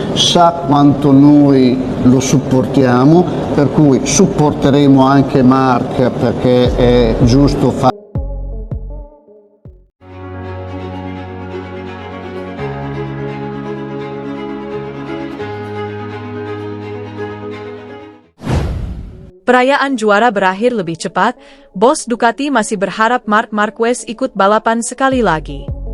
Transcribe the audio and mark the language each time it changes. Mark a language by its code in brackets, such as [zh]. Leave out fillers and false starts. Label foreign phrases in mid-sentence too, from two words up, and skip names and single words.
[it] sa quanto noi lo supportiamo, per cui supporteremo anche Mark perché è giusto fare. [id] Perayaan juara berakhir lebih cepat, bos Ducati masih berharap Marc Marquez ikut balapan sekali lagi.